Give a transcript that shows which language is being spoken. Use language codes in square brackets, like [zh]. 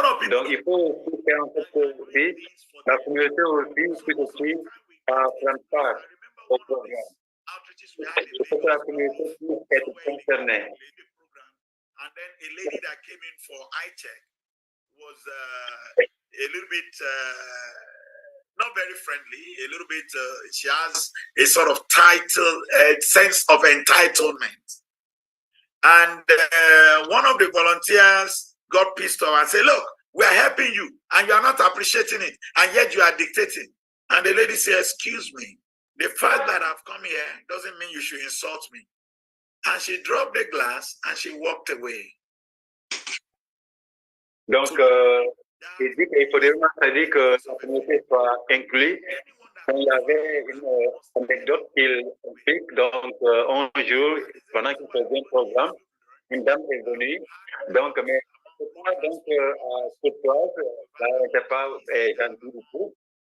[fr] Donc, il faut aussi faire en sorte que aussi, la communauté aussi puisse aussi prendre part au programme. Il faut que la communauté puisse être concernée. [en] And then a lady that came in for eye check was a little bit not very friendly, a little bit, she has a sort of sense of entitlement. And one of the volunteers got pissed off and said, look, we are helping you and you are not appreciating it, and yet you are dictating. And the lady said, excuse me, the fact that I've come here doesn't mean you should insult me. And she dropped the glass and she walked away. [fr] Donc, il dit qu'il faudrait vraiment que la communauté soit inclue. Il y avait une anecdote qu'il explique. Donc, un jour, pendant qu'il faisait un programme, une dame est venue. Donc, mais donc, courtoise, elle n'était pas gentille du tout.